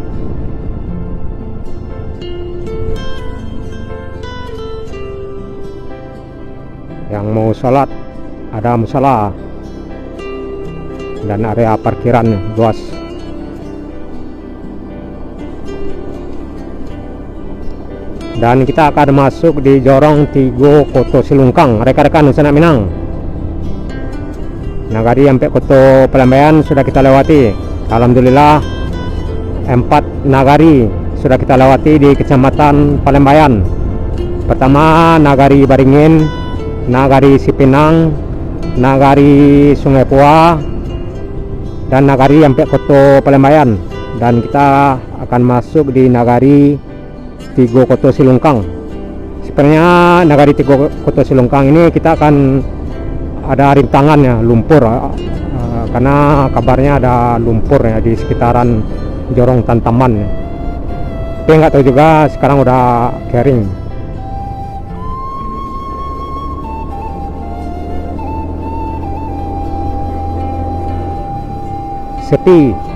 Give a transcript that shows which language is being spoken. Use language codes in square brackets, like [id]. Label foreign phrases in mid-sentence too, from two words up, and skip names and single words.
[id] Yang mau sholat ada musala dan area parkiran luas. Dan kita akan masuk di Jorong Tigo Koto Silungkang, rekan-rekan Senak Minang. Nagari sampai Koto Pelambaian sudah kita lewati. Alhamdulillah 4 nagari sudah kita lewati di Kecamatan Pelambaian. Pertama Nagari Baringin, Nagari Sipinang, Nagari Sungai Pua, dan Nagari sampai Koto Pelambaian. Dan kita akan masuk di Nagari Tigo Koto Silungkang. Sebenarnya Nagari Tigo Koto Silungkang ini kita akan ada rintangannya lumpur karena kabarnya ada lumpur ya di sekitaran Jorong Tantaman. Tapi nggak tahu juga sekarang udah kering. Sepi.